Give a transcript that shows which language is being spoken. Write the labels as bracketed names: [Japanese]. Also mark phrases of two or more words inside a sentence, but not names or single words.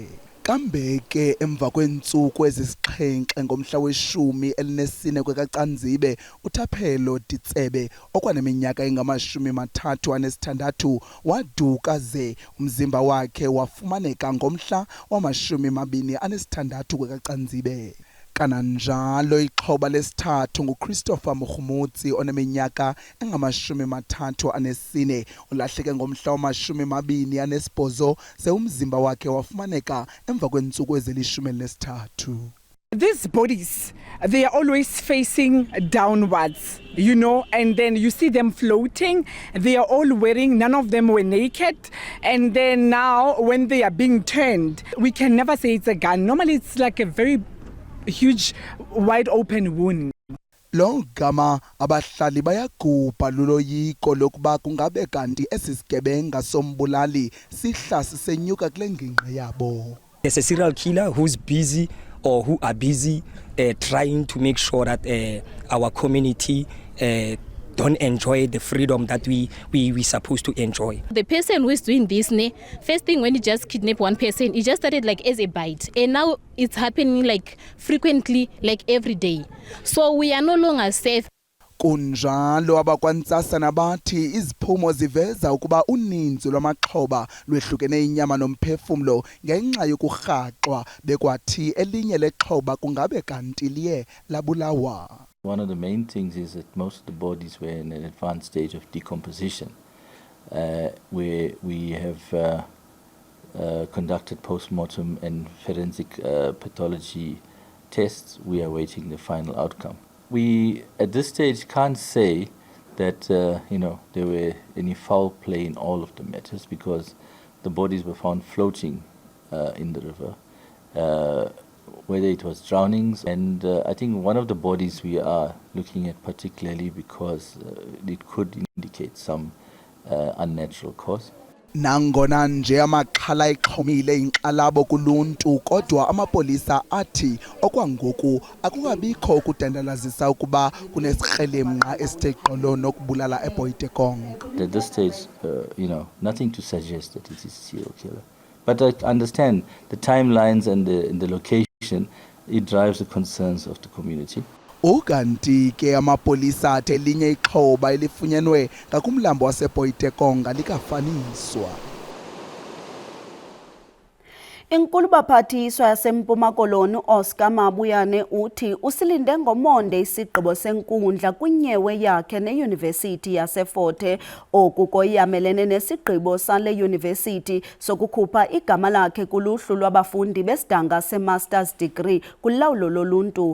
[Xhosa] Kambe ke emva kweentsuku ezisixhenxe ngomhla we-14 kwekaCanzibe uThaphelo Ditsebe okwaneminyaka engama-36 waduka ze umzimba wakhe wafumaneka ngomhla wama-26 kwekaCanzibe. Kananjalo ixhoba lesithathu nguChristopher Mukhumutsi oneminyaka engama-34 olahleke ngomhla wama-28 umzimba wakhe wafumaneka emva kweentsuku ezili-13. [English] These bodies, they are always facing downwards, you know, and then you see them floating. They are all wearing, none of them were naked. And then now when they are being turned, we can never say it's a gun. Normally it's like a very huge, wide open wound. [Xhosa] Lo gama abahlali bayagubha luloyiko lokuba kungabe kanti esisigebenga sombulali sihlasi senyuka kule ngingqi yabo. [English] There's a serial killer who's busy or who are busy trying to make sure that our community don't enjoy the freedom that we supposed to enjoy. The person who is doing this, first thing when he just kidnapped one person, it just started like as a bite. And now it's happening like frequently, like every day. So we are no longer safe. [Xhosa] Kunjalo abakwantsasana bathi iziphumo ziveza ukuba uninzi lwamaxhoba lwehlukene inyama nomphefumlo ngenxa yokurhaxwa bekwathi elinye lexhoba kungabe kanti liye labulawa. [English] One of the main things is that most of the bodies were in an advanced stage of decomposition, where we have conducted post-mortem and forensic pathology tests. We are awaiting the final outcome. We, at this stage, can't say that there were any foul play in all of the matters because the bodies were found floating in the river, whether it was drownings. And I think one of the bodies we are looking at particularly because it could indicate some unnatural cause. [Xhosa] Nangona nje amaxhala exhomile inkxalabo kuluntu kodwa amapolisa athi okwangoku akungabikho ukudandalazisa ukuba kunesikrelemnqa esithe gqolo nokubulala eBoitekong. [English] At this stage, nothing to suggest that it is a serial killer. But I understand the timelines and the location, it drives the concerns of the community. [Xhosa] Ukanti ke amapolisa athe elinye ixhoba elifunyenwe ngakumlambo waseBoitekong likafaniswa. Inkulu baphathiswa yaseMpuma Koloni Oscar Mabuyane uthi usilinde ngomonde isigqibo senkundla kunyewe yakhe neYunivesithi yaseFort Hare oku koyamelene nesigqibo sale yunivesithi sokukhupha igama lakhe kuluhlu lwabafundi besidanga [English] semasters degree [Xhosa] kulawulo loluntu.